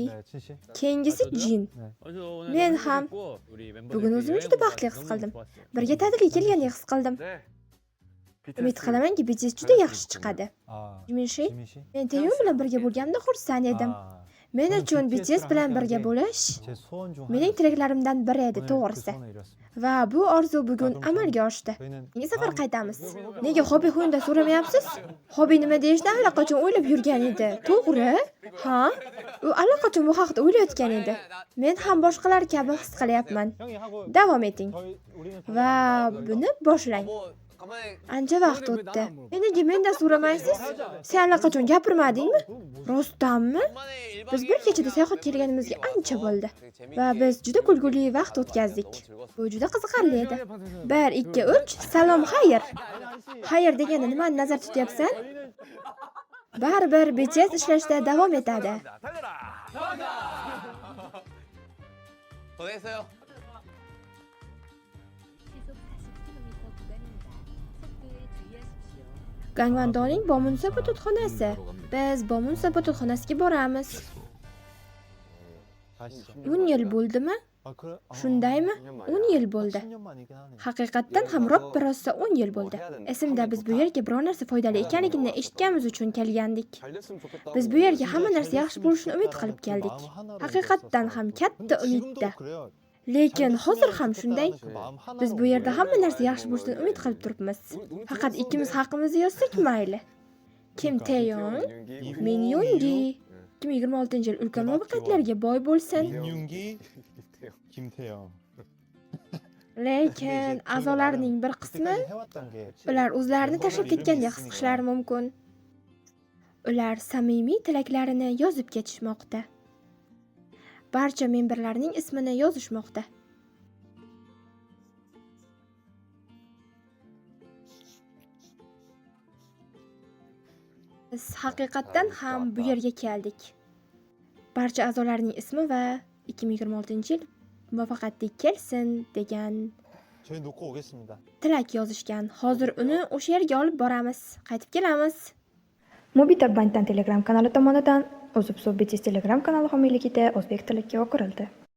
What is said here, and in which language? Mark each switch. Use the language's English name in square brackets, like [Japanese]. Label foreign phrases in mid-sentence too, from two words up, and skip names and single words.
[Uzbek] Keyingisi Jin. Men ham bugun o'zimni juda baxtli his qildim. Birga ta'tilga kelgandek his qildim. Umid qilamanki, BTS juda yaxshi chiqadi. Jimishi, men Teyun bilan birga bo'lganimda xursand edim. Men uchun BTS bilan birga bo'lish [Korean] 제 소원 중 [Uzbek] mening tilaklarimdan biri edi, [Korean] 오늘 그 [Uzbek] to'g'risi. [Korean] 소원을 이뤘습니다. [Uzbek] Va bu orzu bugun amalga oshdi. [Korean] 저희는 [Uzbek] Nega safar qaytamiz? Nega hobbi haqida so'ramayapsiz? Hobbi nima deyishni allaqachon o'ylab yurgan edi. To'g'ri? Ha? U allaqachon bu haqda o'ylayotgan edi. Men ham boshqalar kabi his qilyapman. [Korean] 형이 하고 [Uzbek] Davom eting [Korean] 저희 우리는 [Uzbek] va buni boshlang. Ancha vaqt o'tdi. Nega mendan so'ramaysiz? Sen allaqachon gapirmadingmi? Rostdanmi? Biz bir kechada sayohat kelganimizga ancha bo'ldi va biz juda kulguli vaqt o'tkazdik. Bu juda qiziqarli edi. 1 2 3 salom, xayr. Xayr deganda nimani nazarda tutyapsan? Baribir BTS ishlashda davom etadi. [Korean] 고생했어요. 시속 40km 구간입니다. 속도에 주의하십시오. [Uzbek] Gangwondoning Bomunsa bututxonasi. Biz Bomunsa bututxonasiga boramiz. [Korean] 가시죠. [Uzbek] 10 yil bo'ldimi? [Korean] 아, 그래? [Uzbek] Shundaymi? 10 yil bo'ldi. [Korean] 10년 만이긴 하네. [Uzbek] Haqiqatdan ham rost rosa 10 yil bo'ldi. Esimda biz bu yerga biror narsa foydali ekanligini eshitganimiz uchun kelgandik. Biz bu yerga hamma narsa yaxshi bo'lishini umid qilib keldik. Haqiqatdan ham katta umidda. Lekin hozir ham shunday. Biz bu yerda hamma narsa yaxshi bo'lishidan umid qilib turibmiz. Faqat ikkimiz haqimizni yozsak mayli. Kim Taeyong, Min Yoongi 2026-yil ulkan muvaffaqiyatlarga boy bo'lsin. [Korean] 민윤기, 김태영. [Uzbek] Lekin a'zolarning bir qismi [Korean] 해왔던 게 [Uzbek] ular o'zlarini tashlab ketgandek his qilishlari mumkin. Ular samimiy tilaklarini yozib ketishmoqda. Barcha memberlarning ismini yozishmoqda. Biz haqiqatdan ham bu yerga keldik. Barcha a'zolarning ismi va 2026-yil muvaffaqiyatli kelsin degan [Korean] 저희 놓고 오겠습니다. [Uzbek] tilak yozishgan. Hozir uni o'sha yerga olib boramiz. Qaytib kelamiz. Mobita Banddan Telegram kanali tomonidan O'zib BTS Telegram kanali homiyligida o'zbek tiliga o'qirildi.